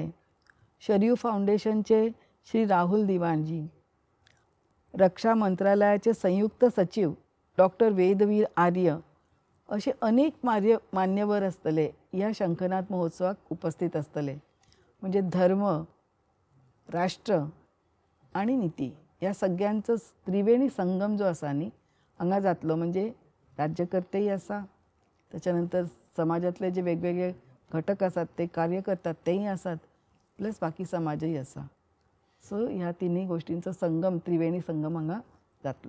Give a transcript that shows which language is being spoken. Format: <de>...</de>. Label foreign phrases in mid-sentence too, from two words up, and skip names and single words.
<kok>शरयू फाउंडेशनचे श्री राहुल दिवाणजी, रक्षा मंत्रालयाचे संयुक्त सचिव डॉक्टर वेदवीर आर्य असे अनेक मान्यवर असतले या शंखनाद महोत्सवाक उपस्थित असतले. म्हणजे धर्म, राष्ट्र आणि नीती या सगळ्यांचो त्रिवेणी संगम जो आसा न्ही हांगा जातलो. म्हणजे राज्यकर्तेही आसा, त्याच्यानंतर समाजातले जे वेगवेगळे घटक आसात ते कार्य करतात तेही आसात, प्लस बाकी समाजही आसा. सो ह्या तिन्ही गोष्टींचो संगम, त्रिवेणी संगम हांगा जातलो.</kok>